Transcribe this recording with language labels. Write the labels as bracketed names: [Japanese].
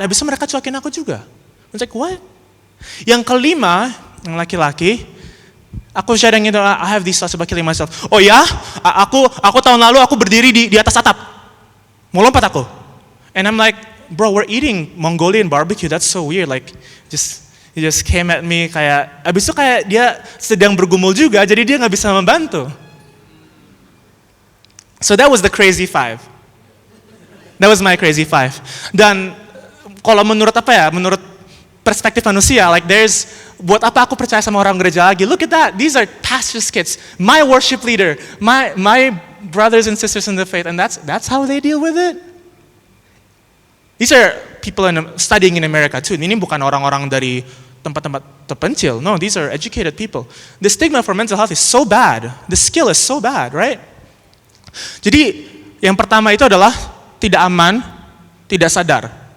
[Indonesian] Habis itu mereka cuekin aku juga. [English] I was like, what? [Indonesian] Yang kelima, yang laki-laki, aku sharing itu, [English] I have these thoughts about killing myself. [Indonesian] Oh ya, aku tahun lalu aku berdiri di atas atap, mau lompat aku. [English] And I'm like, bro, we're eating Mongolian barbecue, that's so weird. Like, he just came at me [Indonesian] kayak, abis itu kayak dia sedang bergumul juga, jadi dia nggak bisa membantu. [English] So that was the crazy 5. That was my crazy 5. [Indonesian] Dan kalau menurut menurut perspektif manusia. Like buat apa aku percaya sama orang gereja lagi? [English] Look at that. These are pastor's kids. My worship leader. My brothers and sisters in the faith. And that's how they deal with it. These are people studying in America too. [Indonesian] Ini bukan orang-orang dari tempat-tempat terpencil. [English] No, these are educated people. The stigma for mental health is so bad. The skill is so bad, right? [Indonesian] Jadi yang pertama itu adalah tidak aman, tidak sadar.